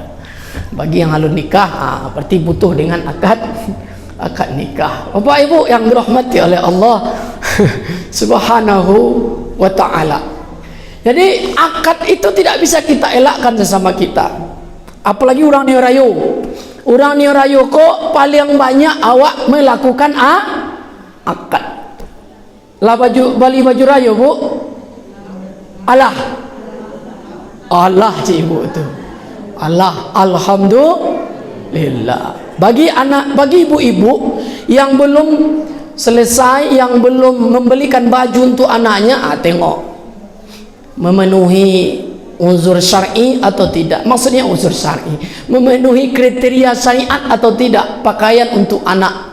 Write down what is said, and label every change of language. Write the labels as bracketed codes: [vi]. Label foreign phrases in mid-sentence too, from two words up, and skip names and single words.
[id] Bagi yang halus nikah, berarti butuh dengan akad nikah. Bapak Ibu yang dirahmati oleh Allah [ar] سبحانه وتعالى. [id] Jadi akad itu tidak bisa kita elakkan sesama kita. Apalagi orang Nio Rayo. [min] Orang Nio Rayo kok paling banyak awak melakukan akad. Lah bali baju rayo Bu. Allah cik Ibu itu. [id] Allah, alhamdulillah. Bagi ibu-ibu yang belum selesai, yang belum membelikan baju untuk anaknya, tengok memenuhi unsur syar'i atau tidak. Maksudnya unsur syar'i, memenuhi kriteria syariat atau tidak pakaian untuk anak.